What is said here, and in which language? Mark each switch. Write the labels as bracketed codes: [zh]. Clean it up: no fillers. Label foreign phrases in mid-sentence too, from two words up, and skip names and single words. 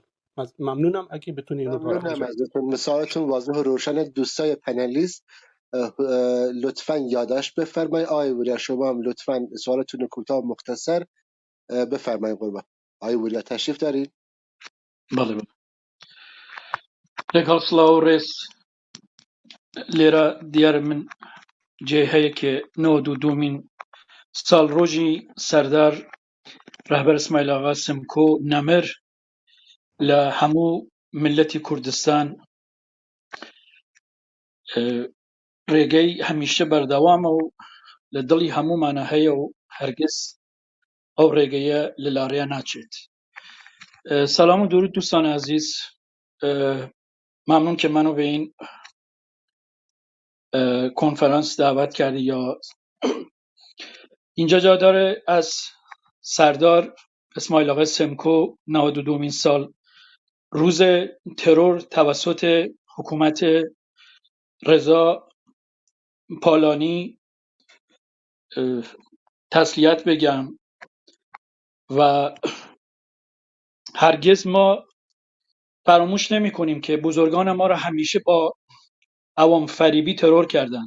[fa] ممنونم اگه بتونید اینو ممنونم ازتون. مثالتون واضح و روشن. دوستای پنلیست لطفاً یادداشت بفرمایید. آقای وریا شما هم لطفاً سوالتون کوتاه مختصر بفرمایید. قربان آقای وریا تشریف دارید؟ بله بله. [ckb] لەگەڵ سڵاو و ڕێز لێرە دیارە من جێ هەیە کە 92مین ساڵ ڕۆژی سەردار ڕەهبەر اسماعیل ئاغا سمکۆ نەمر لە هەموو ملەتی کوردستان ڕێگەی هەمیشە بەردەوامە و لە دڵی هەموومانە هەیە و هەرگیز ئەو ڕێگەیە لە لاڕیا ناچێت. [fa] سەلام و درود دوستان عزیز، ممنون که منو به این کنفرانس دعوت کردی. یا اینجا جا داره از سردار اسماعیل آقا سمکو 92مین سال روز ترور توسط حکومت رضا پالانی تسلیت بگم و هرگز ما فراموش نمی کنیم که بزرگان ما را همیشه با عوام فریبی ترور کردن.